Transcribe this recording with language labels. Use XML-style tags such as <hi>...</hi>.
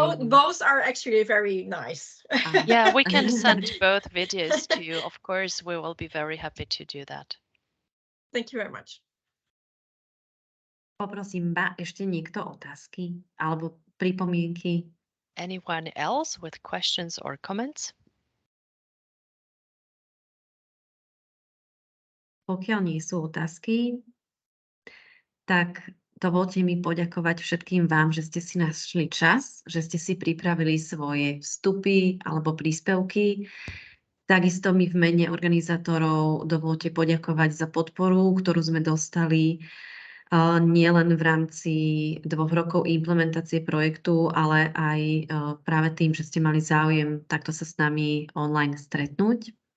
<en>Both are actually very nice. Yeah, we can send both videos to you. Of course, we will be very happy to do that. Thank you very much.</en> <sk>Poprosím, ešte niekto otázky alebo pripomienky?</sk> <en>Anyone else with questions or comments?</en> <sk>Pokiaľ nie sú otázky, tak dovolte mi poďakovať všetkým vám, že ste si našli čas, že ste si pripravili svoje vstupy alebo príspevky. Takisto mi v mene organizátorov dovolte poďakovať za podporu, ktorú sme dostali nielen v rámci 2 rokov implementácie projektu, ale aj práve tým, že ste mali záujem takto sa s nami online stretnúť.</sk>